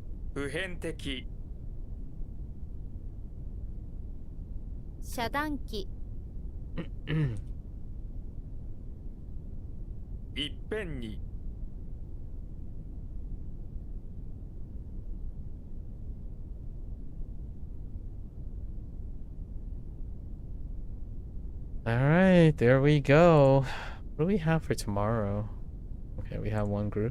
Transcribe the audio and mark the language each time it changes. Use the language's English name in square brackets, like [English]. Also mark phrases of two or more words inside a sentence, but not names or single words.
[Japanese] 普遍的遮断機いっぺんに [English] All right, there we go. What do we have for tomorrow? Okay, we have one group.